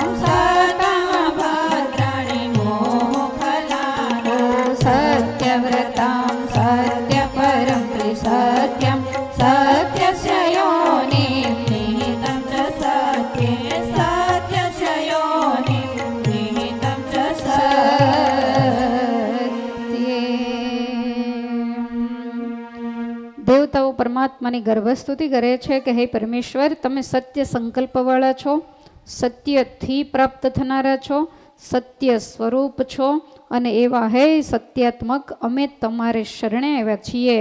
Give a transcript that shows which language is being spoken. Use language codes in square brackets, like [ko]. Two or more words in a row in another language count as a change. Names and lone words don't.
[sa] सतमभद्राणि मोहखलानां सत्यव्रतां सत्यपरं त्रिसत्यं सत्यस्य योनिं निहितं च सत्ये सत्यस्य योनिं निहितं च સત્યે. [gu] દેવતાઓ પરમાત્માની ગર્ભસ્તુતિ કરે છે કે હે પરમેશ્વર, તમે સત્ય સંકલ્પવાળા છો, સત્યથી પ્રાપ્ત થનારા છો, સત્ય સ્વરૂપ છો, અને એવા હે સત્યાત્મક અમે તમારે શરણે આવ્યા છીએ.